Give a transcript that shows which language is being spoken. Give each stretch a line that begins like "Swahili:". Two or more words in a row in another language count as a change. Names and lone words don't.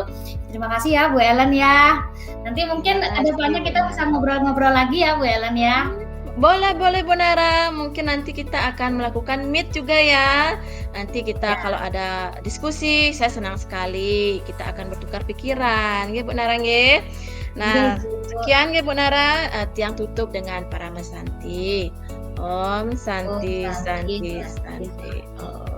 Indonesian: Terima kasih ya Bu Helen ya. Nanti mungkin Iya, kedepannya Bu kita bisa Nara. ngobrol-ngobrol lagi ya Bu Helen ya. Boleh boleh Bu Nara, mungkin nanti kita akan melakukan meet juga ya. Nanti kita Ya. kalau ada diskusi, saya senang sekali kita akan bertukar pikiran, nggih Bu Nara nggih. Iya Nah, Bu. sekian nggih Bu Nara, tiang tutup dengan Parama Santi. Om Om Santi Santi Santi Santi. Santi.